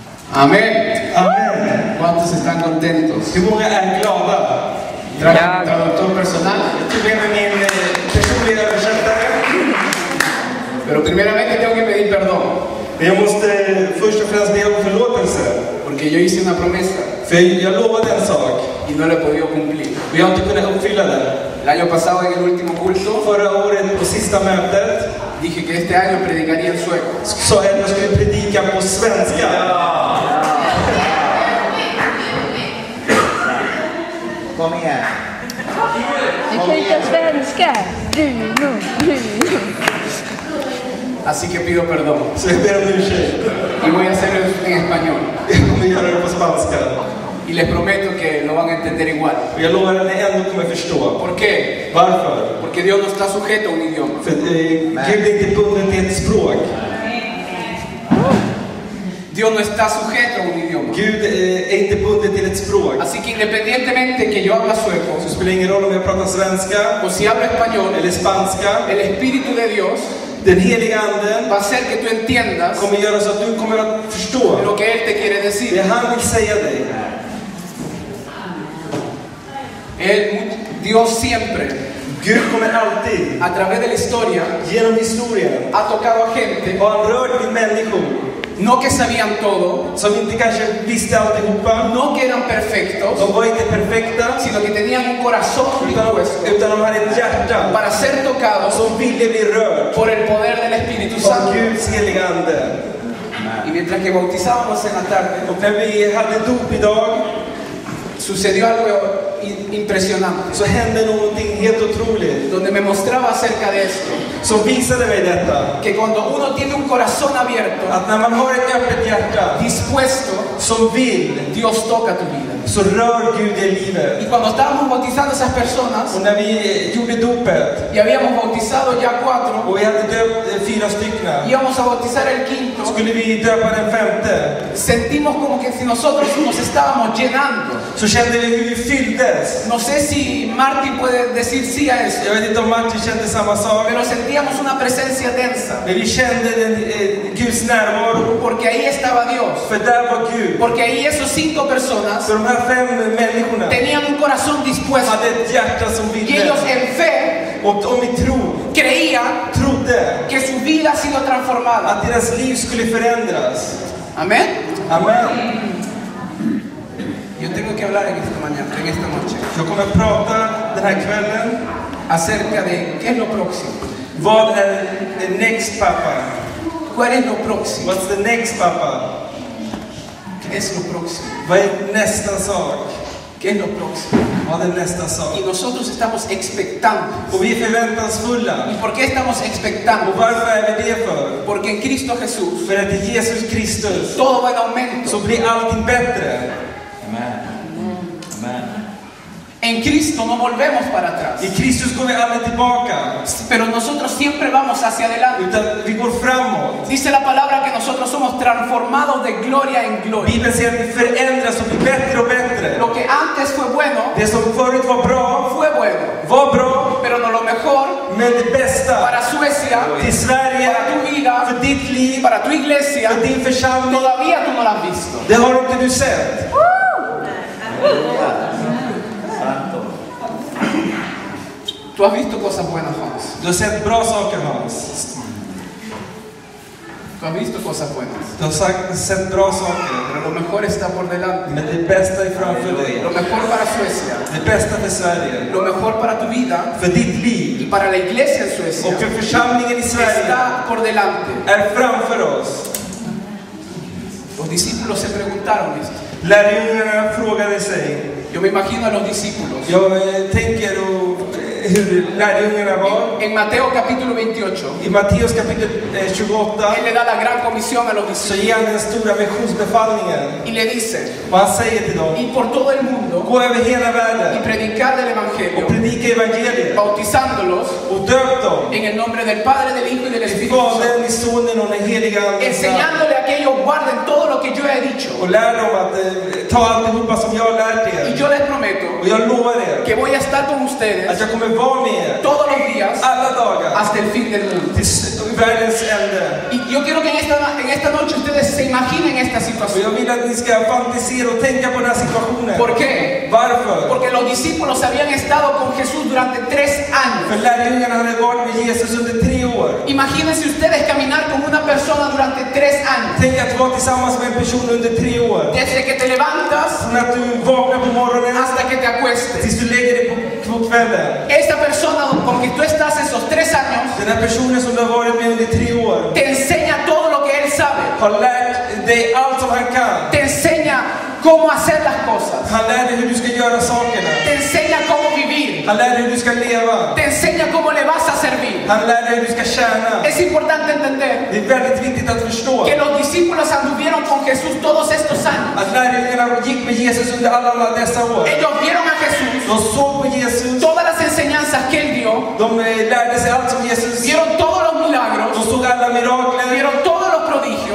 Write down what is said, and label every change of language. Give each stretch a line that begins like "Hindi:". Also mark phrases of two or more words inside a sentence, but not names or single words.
Spanish: Amén.
Swedish: Amen.
Spanish: ¿Cuántos están contentos?
Swedish: Hur många är glada?
Spanish: Traductor personal.
Swedish: Jag tog med min personliga översättare.
Spanish: Pero primeramente tengo que pedir perdón.
Swedish: Men jag måste först och främst be om förlåtelse.
Spanish: Porque yo hice una promesa
Swedish: För jag lovade en sak
Spanish: y no la he podido cumplir.
Swedish: och jag har inte kunnat uppfylla den.
Spanish: El año pasado en el último culto
Swedish: Förra året på sista mötet
Spanish: dije que este año predicaría en sueco.
Swedish: sa jag att jag skulle predika på svenska. Kom igen. Du kan inte svenska. Bruno.
Spanish: Así que pido perdón.
Swedish: Så jag ber om ursäkt.
Spanish: Y voy a hacerlo en español.
Swedish: Jag kommer göra det på spanska.
Spanish: Y les prometo que lo van a entender igual.
Swedish: Och jag lovar att ni ändå kommer förstå.
Spanish: ¿Por qué?
Swedish: Varför?
Spanish: Porque Dios no está sujeto a un idioma.
Swedish: För Gud är inte bunden till ett språk.
Spanish: Dios no está sujeto a un idioma.
Swedish: Gud är inte bunden till ett språk.
Spanish: Así que independientemente que yo habla sueco
Swedish: Så det spelar ingen roll om jag pratar svenska
Spanish: o si hablo español,
Swedish: eller spanska.
Spanish: el Espíritu de Dios
Swedish: Den heliga anden
Spanish: va a hacer que tú entiendas
Swedish: kommer göra så att du kommer att förstå
Spanish: lo que Él te quiere
Swedish: det
Spanish: decir.
Swedish: han vill säga dig.
Spanish: Dios siempre,
Swedish: Gud kommer alltid
Spanish: a través de la historia,
Swedish: genom historien
Spanish: ha tocado a gente,
Swedish: och han rört vid människor
Spanish: no que sabían todo,
Swedish: som inte kanske visste alltihopa.
Spanish: no que eran perfectos,
Swedish: De var inte perfekta,
Spanish: sino que tenían un corazón dispuesto
Swedish: utan de hade ett hjärta
Spanish: para ser tocados
Swedish: som ville bli rört
Spanish: por el poder del Espíritu
Swedish: av
Spanish: Santo.
Swedish: Guds heliga ande.
Spanish: Y mientras que bautizábamos en la tarde,
Swedish: Och när vi hade dop idag
Spanish: sucedió algo impresionante,
Swedish: så hände någonting helt otroligt
Spanish: donde me mostraba acerca de esto,
Swedish: som visade mig detta.
Spanish: que cuando uno tiene un corazón abierto,
Swedish: Att när man har ett öppet hjärta
Spanish: dispuesto,
Swedish: som vill,
Spanish: Dios toca tu vida.
Swedish: så rör Gud i
Spanish: Y
Swedish: livet.
Spanish: cuando estábamos bautizando a esas personas,
Swedish: Och när vi gjorde dopet
Spanish: y habíamos bautizado ya 4,
Swedish: och vi hade döpt 4 stycken,
Spanish: íbamos a bautizar el quinto,
Swedish: skulle vi döpa den 5:e.
Spanish: sentimos como que si nosotros nos estábamos llenando.
Swedish: Så kände vi hur vi fylldes.
Spanish: No sé si Martín puede decir sí a eso,
Swedish: Jag vet inte om Martin kände samma sak.
Spanish: pero sentíamos una presencia densa,
Swedish: Men vi kände Guds närvaro.
Spanish: porque ahí estaba Dios,
Swedish: För där var Gud.
Spanish: porque ahí esos 5 personas
Swedish: För de här 5 människorna
Spanish: tenían un corazón dispuesto
Swedish: hade ett hjärta som
Spanish: y
Swedish: ville.
Spanish: ellos en fe
Swedish: Och om vi trodde
Spanish: que su vida ha sido transformada.
Swedish: att deras liv skulle förändras.
Spanish: Amén.
Swedish: Amen.
Spanish: Yo tengo que hablar en esta noche,
Swedish: Jag kommer att prata den här kvällen.
Spanish: acerca de qué es lo próximo.
Swedish: Vad är
English: the next
Swedish: pappa?
Spanish: ¿Cuál es lo próximo?
English: What's the next pappa?
Spanish: ¿Qué es lo próximo?
Swedish: Vad är nästa sak?
Spanish: ¿Qué es lo próximo?
Swedish: Vad är nästa sak?
Spanish: Y nosotros estamos expectantes.
Swedish: Och vi är förväntansfulla.
Spanish: ¿Y por qué estamos
Swedish: Och
Spanish: expectantes?
Swedish: varför är vi det för?
Spanish: Porque en Cristo Jesús
Swedish: För att i Jesus Kristus
Spanish: todo va en aumento.
Swedish: så blir allting bättre.
Spanish: En Cristo no volvemos para atrás,
Swedish: I Kristus går vi aldrig tillbaka.
Spanish: pero nosotros siempre vamos hacia adelante.
Swedish: Utan vi går framåt.
Spanish: Dice la palabra que nosotros somos transformados de gloria en gloria.
Swedish: Bibeln säger att vi förändras och blir bättre och bättre.
Spanish: Lo que antes fue bueno,
Swedish: Det som förut var bra,
Spanish: fue bueno, pero no lo mejor
Swedish: men det bästa
Spanish: para Suecia,
Swedish: till Sverige,
Spanish: para tu vida,
Swedish: för ditt liv,
Spanish: para tu iglesia,
Swedish: för din församling,
Spanish: todavía tú no lo has visto.
Swedish: det har inte du sett.
Spanish: Tú has visto cosas buenas,
Swedish: Hans. Du har sett bra saker, Hans.
Spanish: Tú has visto cosas buenas.
Swedish: Du har sett bra saker.
Spanish: Pero lo mejor está por delante.
Swedish: Men det bästa är framför dig.
Spanish: Lo mejor para Suecia,
Swedish: Det bästa för Sverige,
Spanish: lo mejor para tu vida
Swedish: för ditt
Spanish: y
Swedish: liv
Spanish: para la iglesia en Suecia
Swedish: och för församlingen i Sverige
Spanish: está por delante.
Swedish: är framför oss.
Spanish: Los discípulos se preguntaron esto.
Swedish: Lärjungarna frågade sig.
Spanish: Yo me imagino a los discípulos.
Swedish: Jag tänker hur lärjungarna var.
Spanish: En Mateo capítulo 28,
Swedish: I Matteus kapitel 28
Spanish: Él le da la gran comisión a los
Swedish: så
Spanish: discípulos
Swedish: ger han den stora missionsbefallningen.
Spanish: y le dice,
Swedish: Och han säger till dem:
Spanish: ir por todo el mundo
Swedish: gå över hela
Spanish: y
Swedish: världen
Spanish: predicar del
Swedish: och
Spanish: Evangelio,
Swedish: predika evangeliet
Spanish: bautizándolos
Swedish: och döp dem
Spanish: en el nombre del Padre, del Hijo y del
Swedish: till
Spanish: Espíritu Santo,
Swedish: Fadern, i Sonen och den heliga Anden,
Spanish: enseñándole a que ellos guarden todo lo que yo he dicho.
Swedish: och lär dem att ta alltihopa som jag har lärt
Spanish: Y
Swedish: er.
Spanish: yo les prometo
Swedish: Och jag lovar er
Spanish: que voy a estar con ustedes
Swedish: att jag kommer vara med er
Spanish: todos los días
Swedish: alla dagar
Spanish: hasta el fin del mundo.
Swedish: till världens ände.
Spanish: Y yo quiero que en esta en esta noche ustedes se imaginen esta
Swedish: Och
Spanish: situación.
Swedish: jag vill att ni ska fantisera och tänka på den här situationen.
Spanish: ¿Por qué?
Swedish: Varför?
Spanish: Porque los discípulos habían estado con Jesús durante 3 años.
Swedish: För lärjungarna hade varit med Jesus under 3 år.
Spanish: Imagínense ustedes caminar con una persona durante 3 años.
Swedish: Tänk att vara tillsammans med en person under 3 år.
Spanish: Desde que te levantas
Swedish: Från att du vaknar på morgonen
Spanish: hasta que te acuestes.
Swedish: tills du lägger dig på kvällen.
Spanish: Esta persona con que tú estás esos 3 años
Swedish: Den här personen som du har varit med under 3 år
Spanish: te enseña todo lo que él sabe.
Swedish: har lärt dig allt som han kan.
Spanish: Te enseña cómo hacer las cosas.
Swedish: Han lär dig hur du ska göra sakerna.
Spanish: Te enseña cómo vivir.
Swedish: Han lär dig hur du ska leva.
Spanish: Te enseña cómo le vas a servir.
Swedish: Han lär dig hur du ska tjäna.
Spanish: Es importante entender
Swedish: Det är väldigt viktigt att förstå
Spanish: que los discípulos anduvieron con Jesús todos estos años.
Swedish: att lärjungarna gick med Jesus under alla dessa år.
Spanish: Ellos vieron a Jesús,
Swedish: De såg på Jesus.
Spanish: todas las enseñanzas que él dio,
Swedish: De lärde sig allt som Jesus.
Spanish: vieron todos los milagros,
Swedish: De såg alla mirakler.
Spanish: vieron todos los
Swedish: De
Spanish: prodigios,